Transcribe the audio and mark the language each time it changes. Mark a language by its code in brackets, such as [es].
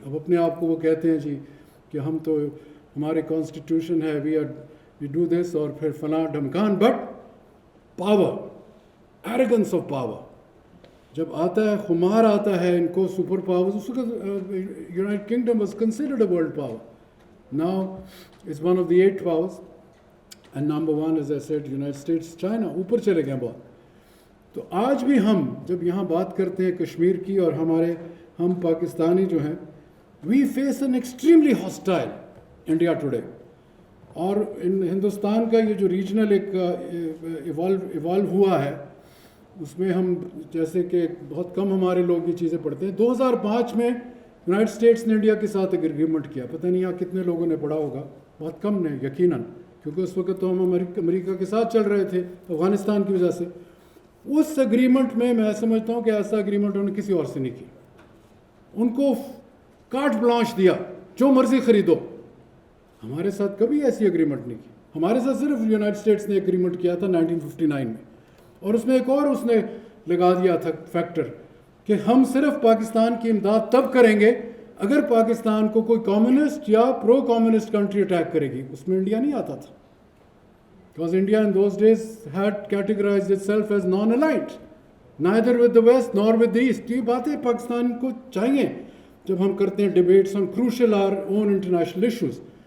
[hi] अब अपने आप को वो कहते हैं जी कि हम तो, हमारे कॉन्स्टिट्यूशन है, [en] we do this, [hi] और फिर फलां ढमकान. [en] but power, arrogance of power [hi] जब आता है, खुमार आता है इनको, [en] Super powers. उसका United Kingdom was considered a world power, Now it's one of the 8 powers, and number 1, as I said, United States, China, [hi] ऊपर चले गए बहुत. तो आज भी हम जब यहाँ बात करते हैं कश्मीर की और हम पाकिस्तानी जो हैं, [en] we face an extremely hostile India today. [hi] और हिंदुस्तान का ये जो रीजनल एक इवॉल्व हुआ है, उसमें हम जैसे कि बहुत कम हमारे लोग ये चीज़ें पढ़ते हैं. 2005 में यूनाइटेड स्टेट्स ने इंडिया के साथ एक एग्रीमेंट किया. पता नहीं यहाँ कितने लोगों ने पढ़ा होगा, बहुत कम ने यकीनन, क्योंकि उस वक्त तो हम अमेरिका के साथ चल रहे थे अफ़गानिस्तान की वजह से. उस एग्रीमेंट में मैं समझता हूँ कि ऐसा एग्रीमेंट उन्होंने किसी और से नहीं किया. उनको कार्ट ब्लांच दिया, जो मर्जी खरीदो. हमारे साथ कभी ऐसी एग्रीमेंट नहीं की. हमारे साथ सिर्फ यूनाइटेड स्टेट्स ने एग्रीमेंट किया था 1959 में, और उसमें एक और उसने लगा दिया था फैक्टर कि हम सिर्फ पाकिस्तान की इमदाद तब करेंगे अगर पाकिस्तान को कोई कम्युनिस्ट या प्रो कम्युनिस्ट कंट्री अटैक करेगी. उसमें इंडिया नहीं आता था, [en] because India in those days had categorized itself as non-aligned, neither with the West nor with the East. [hi] ये बातें पाकिस्तान को चाहिए जब हम करते हैं [en] debates on crucial our own international issues.